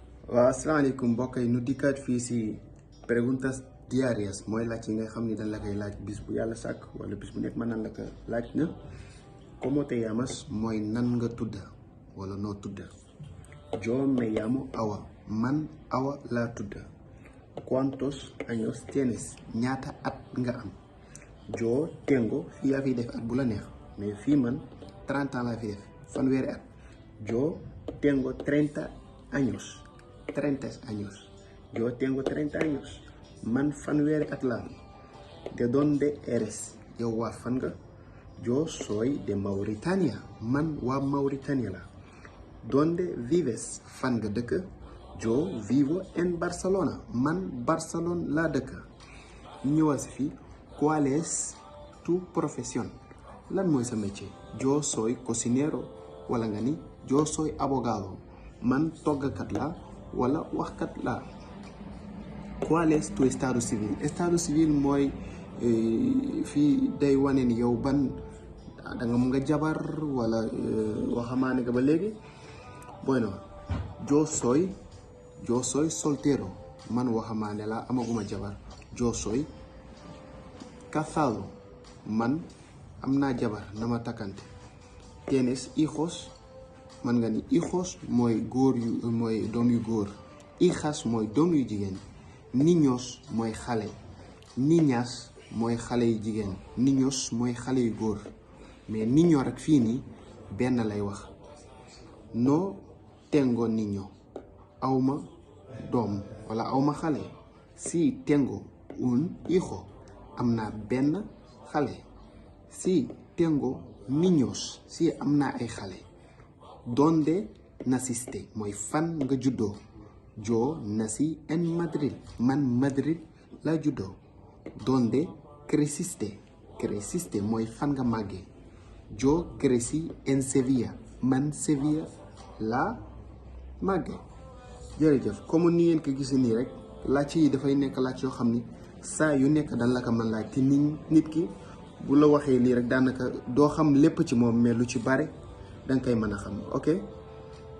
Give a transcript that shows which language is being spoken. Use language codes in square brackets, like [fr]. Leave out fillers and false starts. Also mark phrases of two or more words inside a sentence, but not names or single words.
[wo] waaw asalaamaaleykum mbokk yi nu dikkaat fii si [es] preguntas diarias [wo] mooy laaj yi nga xam ni dañ la koy laaj bis bu yàlla sàkk wala bis bu nekk mën nan la ko laaj na [es] como te llamas [wo] mooy nan nga tudda wala noo tudda. [es] Yo me llamo Awa, [wo] man Awa laa tudda. [es] ¿Cuántos años tienes? [wo] ñaata at nga am. [es] Yo tengo [wo] fii yaa fi def at bu la neex mais fii man 30 ans laa fi def fanweeri at. [es] Yo tengo 30 años. 30 años. Yo tengo 30 años. [wo] Man fanweeri at laa. [es] ¿De dónde eres? [wo] Yow waa fan nga. [es] Yo soy de Mauritania. [wo] Man waa Mauritania la. [es] ¿Dónde vives? [wo] Fan nga dëkk. [es] Yo vivo en Barcelona. [wo] Man Barcelone laa dëkk. ñëwal si fii. [es] ¿Cuál es tu profesión? [wo] Lan mooy sa métier? [es] Yo soy cocinero. [wo] Wala nga ni [es] yo soy abogado. [wo] Man toggakat la wala waxkat la. [es] ¿Cuál es tu estado civil? Estado civil [wo] mooy fii day wane ni yow ban danga mu nga jabar wala waxamaane nga ba léegi. [es] Bueno, yo soy soltero. [wo] Man waxamaane la amaguma jabar. [es] Yo soy casado. [wo] Man am naa jabar nama takkante. [es] ¿Tienes hijos? [wo] Man nga ni hijos mooy góor yu mooy doom yu góor. Hijas mooy doom yu jigéen. Niños mooy xale. Niñas mooy xale yu jigéen. Niños mooy xale yu góor. mais niño rek fii nii benn lay wax. [es] No tengo niño. [wo] awma doom wala awma xale. [es] Si tengo un hijo. [wo] am naa benn xale. [es] Si tengo niños. [wo] si am naa ay xale. [es] ¿Dónde naciste? [wo] mooy fan nga juddoo. [es] Yo nací en Madrid. [wo] Man Madrid la juddoo. [es] ¿Dónde creciste? [wo] Creciste mooy fan nga màggee. [es] Yo crecí en Sevilla. [wo] Man Sevilla la màggee. jërëjëf comme ni ngeen ko gisee nii rek laaj yi dafay nekk laaj yoo xam ni saa yu nekk dan la ko mën laaj te nit ki bu la waxee lii rek daanaka doo xam lépp ci moom mais lu ci bare danga koy mën a xam.